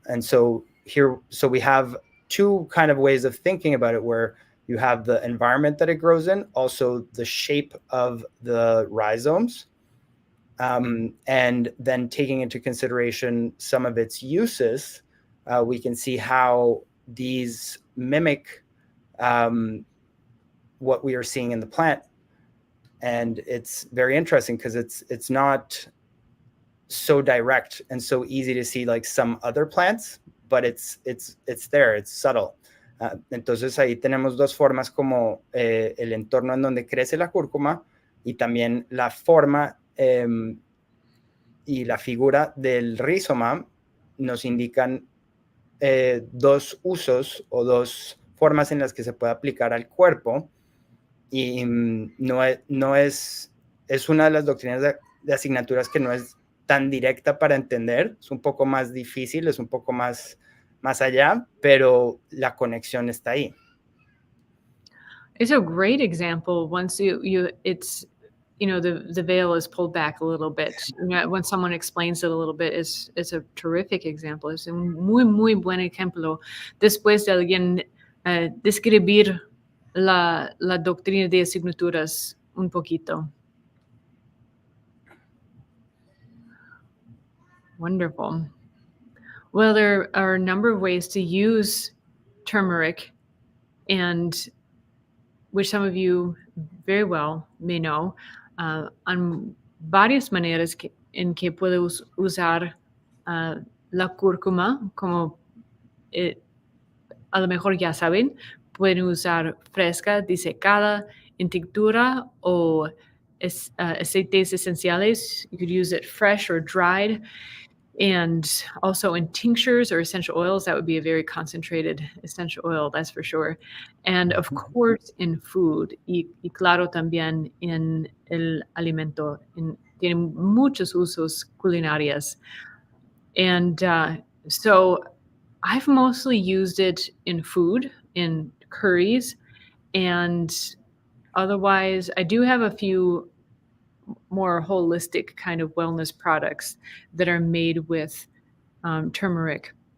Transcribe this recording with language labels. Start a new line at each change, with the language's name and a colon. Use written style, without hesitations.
English: And so we have two kind of ways of thinking about it, where you have the environment that it grows in, also the shape of the rhizomes, and then taking into consideration some of its uses, we can see how these mimic what we are seeing in the plant. And it's very interesting because it's not so direct and so easy to see like some other plants, but it's there, it's subtle.
Spanish: Entonces ahí tenemos dos formas como el entorno en donde crece la cúrcuma y también la forma y la figura del rizoma nos indican dos usos o dos formas en las que se puede aplicar al cuerpo, y no es una de las doctrinas de asignaturas que no es tan directa para entender, es un poco más difícil, es un poco más allá, pero la conexión está ahí.
English: It's a great example once it's, the veil is pulled back a little bit. When someone explains it a little bit, it's a terrific example.
Spanish: Es un muy, muy buen ejemplo. Después de alguien describir la doctrina de asignaturas un poquito.
English: Wonderful. Well, there are a number of ways to use turmeric, and which some of you very well may know,
Spanish: on varias maneras en que puede usar la cúrcuma, como a lo mejor ya saben, pueden usar fresca, disecada, en tintura o aceites esenciales.
English: You could use it fresh or dried. And also in tinctures or essential oils, that would be a very concentrated essential oil, that's for sure. And of course, in food,
Spanish: y claro también en el alimento. Tiene muchos usos culinarios.
English: And so I've mostly used it in food, in curries, and otherwise, I do have a few more holistic kind of wellness products that are made with turmeric.